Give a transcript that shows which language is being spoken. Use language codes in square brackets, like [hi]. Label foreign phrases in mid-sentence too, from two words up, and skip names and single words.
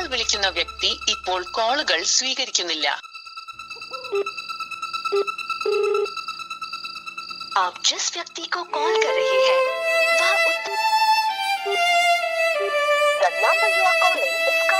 [ml] വിളിക്കുന്ന വ്യക്തി ഇപ്പോൾ കോളുകൾ സ്വീകരിക്കുന്നില്ല. [hi] आप जिस व्यक्ति को कॉल कर रहे हैं वह [en] The number you are calling